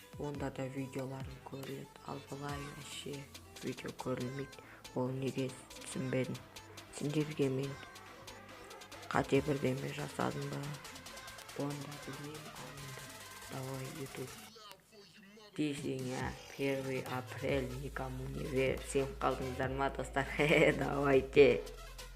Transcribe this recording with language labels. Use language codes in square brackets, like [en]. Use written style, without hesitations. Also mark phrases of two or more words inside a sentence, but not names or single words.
[kk] Онда да видеоларым көріледі, ал былай вообще видео көрілмейді. Ол неге түсінбедім. Сендерге мен қате бірдеме жасадым ба? Онда білмеймін, алында. [ru] Давай ютуб. Десең, 1 апрель никому не верь. [kk] Сен қалдыңыздар ма достар? [ru] Давайте.